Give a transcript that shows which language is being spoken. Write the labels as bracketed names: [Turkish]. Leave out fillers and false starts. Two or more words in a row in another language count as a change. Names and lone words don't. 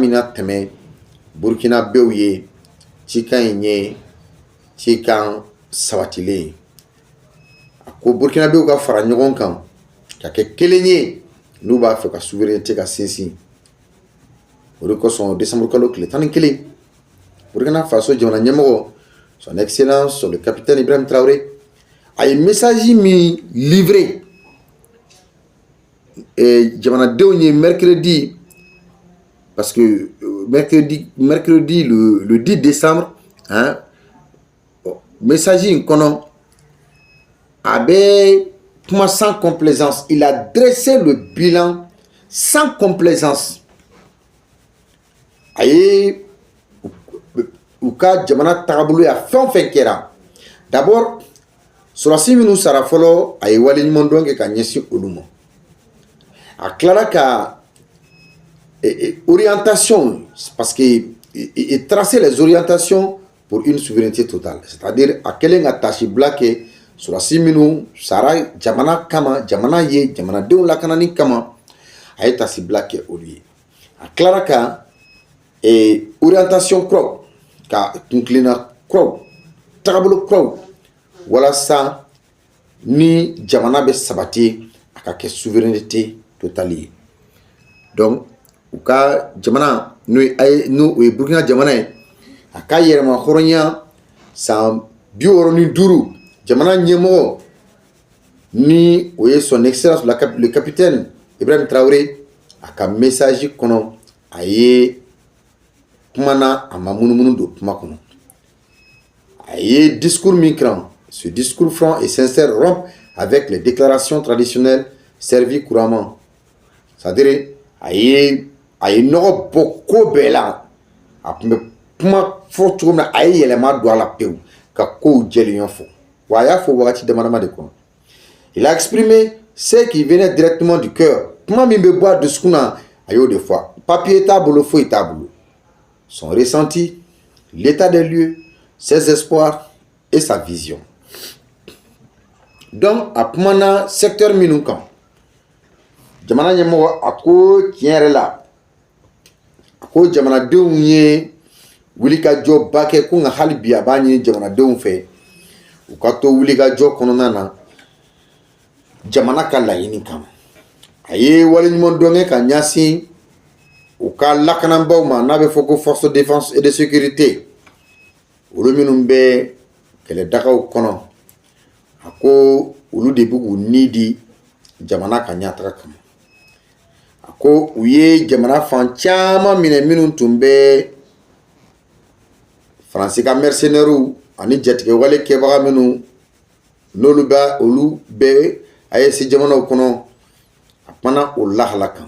[Bambara] min na tɛmɛ Burkinabéw ye cikan in ye cikan sabatilen ye a ko Burkinabéw ka fara ɲɔgɔn kan ka kɛ kelen ye n'u b'a fɛ ka souveraineté ka sinsin o de kosɔn décembre kalo tile 11 Burkina Faso jamana ɲɛmɔgɔ [French] son excellence le capitaine [Bambara] Ibrahim Traoré a ye message min livré jamanadenw ye mercredi [French] parce que mercredi le 10 décembre hein, [Bambara] message in kɔnɔ a bɛ kuma [French] sans complaisance il a dressé le bilan sans complaisance [Bambara] a ye u ka jamana tagabolo ya fɛn o fɛn kɛra d'abord sɔrɔdasi minnu sara fɔlɔ a ye waleɲuman dɔn kɛ ka ɲɛsin olu ma a tilara ka orientation [French] parce que il tracer les orientations pour une souveraineté totale c'est-à-dire [Bambara] a kɛlen ka tasibila kɛ sɔrɔdasi minnu sara jamana kama jamana ye jamanadenw lakanani kama a ye tasibila kɛ olu ye a tilara ka orientation kuraw ka kunkilenna kuraw tagabolo kuraw walasa ni jamana bɛ sabati a ka kɛ [French] souveraineté totale [Bambara] ye donc u ka jamana n'o ye Burkina jamana ye a ka yɛrɛmahɔrɔnya san 65 jamana ɲɛmɔgɔ ni o ye [French] son excellence le capitaine [Bambara] Ibrahim Traoré a ka message kɔnɔ a ye kumana a ma munumunu don kuma kɔnɔ a ye discours min kan [French] ce discours franc et sincère rompt avec les déclarations traditionnelles servies couramment c'est-à-dire [Bambara] a ye nɔgɔ bɔ ko bɛɛ la a tun bɛ kuma fɔ cogo min na a ye yɛlɛma don a la pewu ka kow jɛlenya fɔ wa a y'a fɔ wagati damadama de kɔnɔ [French] il a exprimé ce qui venait directement du cœur [Bambara] kuma min bɛ bɔ a dusukun na a y'o de fɔ papier t'a bolo foyi t'a bolo [French] son ressenti l'état des lieux ses espoirs et sa vision [Bambara] donc a kumana secteur minnu kan jamana ɲɛmɔgɔ a ko tiɲɛ yɛrɛ la a ko jamanadenw ye wulikajɔba kɛ ko nka hali bi a b'a ɲini jamanadenw fɛ u ka to wulikajɔ kɔnɔna na jamana ka laɲini kama. A ye waleɲuman dɔn kɛ ka ɲɛsin u ka lakanabaw ma n'a bɛ fɔ ko [French] force de défense et de sécurité [Bambara] olu minnu bɛ kɛlɛdagaw kɔnɔ a ko olu de bɛ k'u ni di jamana ka ɲɛtaga kama. A ko u ye jamana fan caman minɛ minnu tun bɛ Faransi ka mercenaires ani jatigɛwale kɛbaga minnu n'olu bɛ olu bɛ AES jamanaw kɔnɔ a kumana o lahala kan.